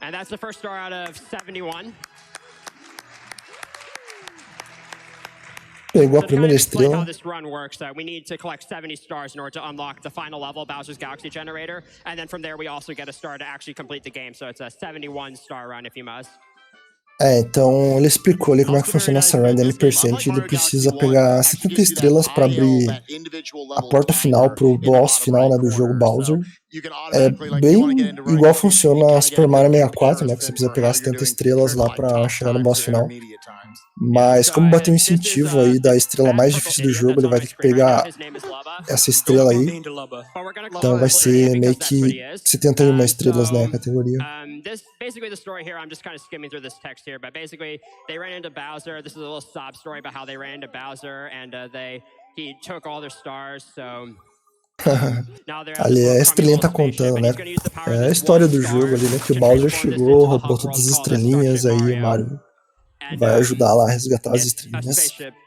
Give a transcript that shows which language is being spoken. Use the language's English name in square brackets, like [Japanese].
[English] And that's the first star out of 71. [Portuguese] Pegou a [English] So to kind [Portuguese] primeira [English] of explain how [Portuguese] estrela. [English] this run works, we need to collect 70 stars in order to unlock the final level, Bowser's Galaxy Generator. And then from there, we also get a star to actually complete the game. So it's a 71 star run if you must. [Portuguese] Então ele explicou ali como é que funciona essa run da N%. Ele precisa pegar 70 estrelas para abrir a porta final pro boss final, né, do jogo Bowser. É bem igual funciona a Super Mario 64, né, que você precisa pegar 70 estrelas lá para chegar no boss final. Mas como bateu um incentivo aí da estrela mais difícil do jogo, ele vai ter que pegar essa estrela aí. Então vai ser meio que 71 estrelas, né, a categoria. [English] Basically the story here, I'm just kind of skimming through this text here, but basically they ran into Bowser. This is a little sob story about how they ran into Bowser and he took all their stars, so [Portuguese] ali a estrelinha tá contando, né? É a história do jogo ali, né? Que o Bowser chegou, roubou todas as estrelinhas, aí o Mario vai ajudar lá a resgatar as estrelinhas.